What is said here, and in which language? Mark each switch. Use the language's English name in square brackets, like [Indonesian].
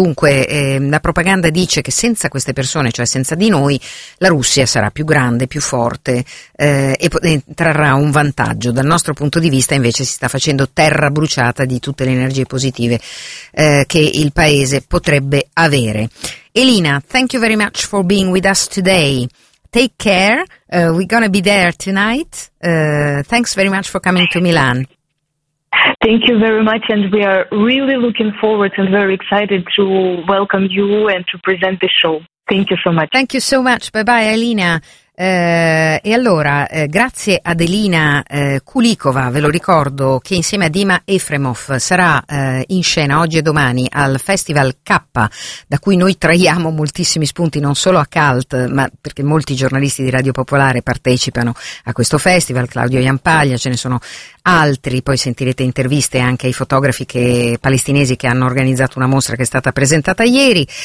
[Italian] Dunque la propaganda dice che senza queste persone, cioè senza di noi, la Russia sarà più grande, più forte e trarrà un vantaggio. Dal nostro punto di vista invece si sta facendo terra bruciata di tutte le energie positive che il paese potrebbe avere. [English] Elina, thank you very much for being with us today. Take care, we're gonna be there tonight. Thanks very much for coming to Milan. Thank you very much, and we are really looking forward and very excited to welcome you and to present the show. Thank you so much. Thank you so much. Bye bye, Elina. [Italian] E allora, grazie ad Elina Kulikova, ve lo ricordo, che insieme a Dima Efremov sarà in scena oggi e domani al Festival K, da cui noi traiamo moltissimi spunti, non solo a Cult, ma perché molti giornalisti di Radio Popolare partecipano a questo festival, Claudio Iampaglia, ce ne sono altri, poi sentirete interviste anche ai fotografi che, palestinesi che hanno organizzato una mostra che è stata presentata ieri.